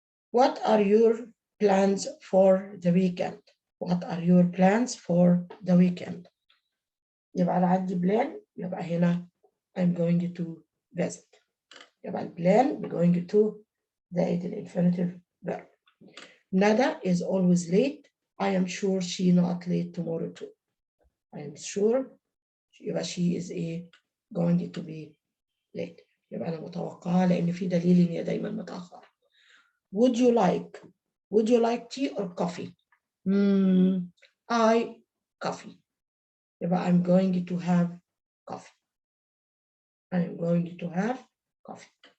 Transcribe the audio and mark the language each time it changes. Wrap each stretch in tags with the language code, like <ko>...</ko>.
<en>What are your plans for the weekend? What are your plans for the weekend?</en> <ar>يبقى أنا عندي</ar> <en>plan،</en> <ar>يبقى هنا</ar> <en>I'm going to visit.</en> <ar>يبقى البلان going to زائد الانفينيتيف verb.</ar> <en>Nada is always late. I am sure she not late tomorrow too. I am sure يبقى she is going to be late.</en> <ar>يبقى أنا متوقعة لأن في دليل إن هي دايما متأخرة.</ar> <en>Would you like tea or coffee? I coffee. يبقى I'm going to have coffee. I'm going to have coffee.</en>